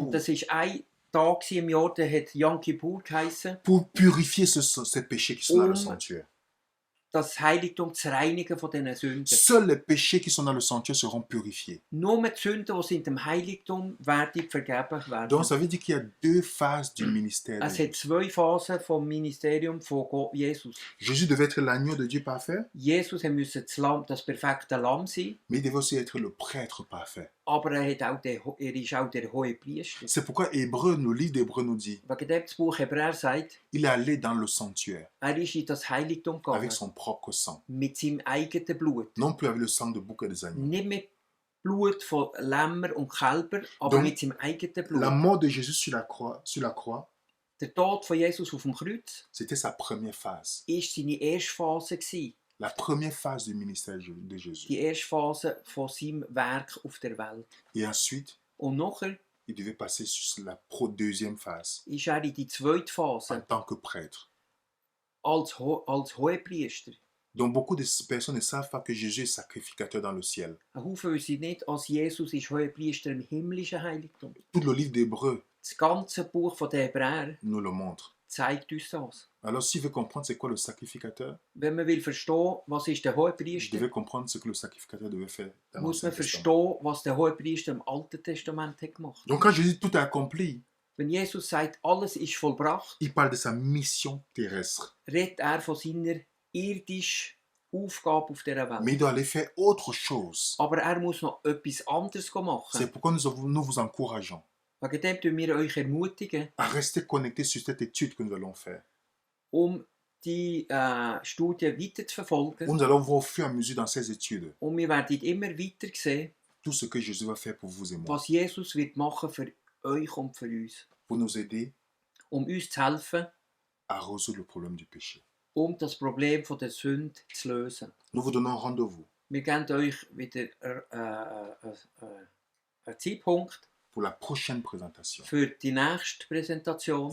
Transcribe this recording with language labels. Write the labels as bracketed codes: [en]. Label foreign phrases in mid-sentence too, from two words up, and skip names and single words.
[de] Und das war ein Tag im Jahr, der hat Yom Kippur geheissen, [fr] pour purifier ces péchés qui sont dans le sanctuaire. [de] das Heiligtum zu reinigen von diesen Sünden. [fr] Seuls les péchés qui sont dans le sanctuaire seront purifiés. [de] Nur die Sünden, die sind im Heiligtum, werden vergeben werden. [fr] Donc ça veut dire qu'il y a deux phases du ministère. [de] Es hat zwei Phasen vom Ministerium von Gott, Jesus. [fr] Jésus devait être l'agneau de Dieu parfait, [de] Jesus musste das perfekte Lamm sein, [fr] mais il devait aussi être le prêtre parfait. [de] aber er ist auch der hohe Priester. [fr] C'est pourquoi Hébreu, le livre d'Hébreu nous dit, [de] Wegen dem das Buch Hebräer sagt, [fr] il est allé dans le sanctuaire [de] er ist in das Heiligtum gegangen, [fr] avec son propre sang, [de] mit seinem eigenen Blut. [fr] non plus avec le sang de bouc et des agneaux. [de] Nicht mit Blut von Lämmer und Kälber, aber [fr] Donc, [de] mit seinem eigenen Blut. [fr] La mort de Jésus sur la croix, [de] Der Tod von Jesus auf dem Kreuz [fr] c'était sa première phase. [de] war seine erste Phase gewesen. [fr] La première phase du ministère de Jésus. [de] Die erste Phase von seinem Werk auf der Welt. [fr] Et ensuite, [de] Und nachher [fr] il devait passer sur la deuxième phase [de] ist er in die zweite [fr] en [de] Phase [fr] tant que prêtre. [de] als Hohepriester. [fr] Donc beaucoup de personnes ne savent pas que Jésus est sacrificateur dans le ciel. [de] Ein Haufen wissen nicht, als Jesus ist Hohepriester im himmlischen Heiligtum. [fr] Tout le livre d'Hébreu [de] Das ganze Buch von den Hebräern [fr] nous le montre. [de] zeigt uns das. [fr] Alors s'il veut comprendre c'est quoi le sacrificateur, [de] Wenn man will verstehen, was ist der [fr] je [de] Hohepriester, [fr] devais comprendre ce que le sacrificateur devait faire dans [de] muss [fr] l'Ancien [de] man [fr] Testament. [de] verstehen, was der Hohepriester im Alten Testament hat gemacht. [fr] Donc quand Jésus dit tout est accompli, [de] Wenn Jesus sagt, alles ist vollbracht, [fr] il parle de sa mission terrestre. [de] redet er von seiner irdischen Aufgabe auf dieser [fr] Mais [de] Welt. [fr] il doit aller faire autre chose. [de] Aber er muss noch etwas anderes machen. [fr] C'est pourquoi nous vous encourageons [de] Wegen dem tun wir euch ermutigen, [fr] à rester connectés sur cette étude que nous allons faire. [de] die Studie weiter zu verfolgen. [fr] Nous allons voir au fur et à mesure dans ces études [de] Und wir werden immer weiter sehen, [fr] tout ce que Jésus va faire pour vous et moi, [de] was Jesus wird machen für euch und für uns. [fr] pour nous aider [de] Uns zu helfen, [fr] à résoudre le problème du péché. [de] das Problem von der Sünde zu lösen. [fr] Nous vous donnons rendez-vous [de] Wir geben euch wieder einen Zeitpunkt [fr] pour la prochaine présentation. [de] für die nächste Präsentation.